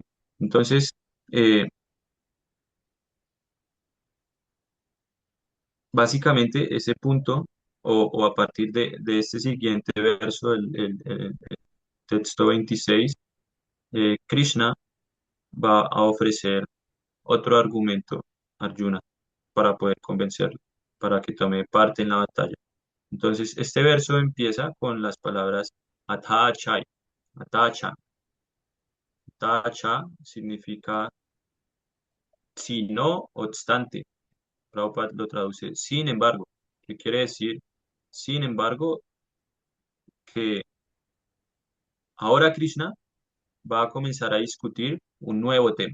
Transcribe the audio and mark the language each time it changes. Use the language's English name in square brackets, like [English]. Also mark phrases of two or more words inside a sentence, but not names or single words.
[Spanish] Entonces, eh, básicamente ese punto, o a partir de este siguiente verso, el texto 26, Krishna va a ofrecer otro argumento a Arjuna para poder convencerlo, para que tome parte en la batalla. Entonces, este verso empieza con las palabras Atachai. Atacha. Atacha significa si no obstante. Prabhupada lo traduce sin embargo, que quiere decir, sin embargo, que ahora Krishna va a comenzar a discutir un nuevo tema.